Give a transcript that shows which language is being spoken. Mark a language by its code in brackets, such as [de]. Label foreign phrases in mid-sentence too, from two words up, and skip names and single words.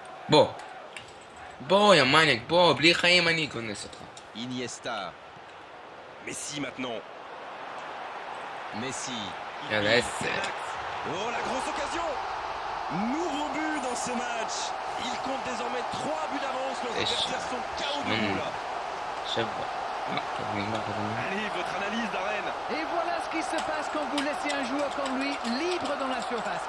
[he] בוא. בוא, יא מניאק, בוא, בלי חיים אני אכנס אותך. [fr] Iniesta. Messi maintenant. Messi. Il Y'a fait laisse. l'axe. Oh, la grosse occasion. Nouveau but dans ce match. Il compte désormais 3 buts d'avance. Leurs Et adversaires sont KO debout là. [he] שב. נגמר כזה. [fr] Allez, votre analyse d'Arène. Et voilà ce qui se passe quand vous laissez un joueur comme lui libre dans la surface.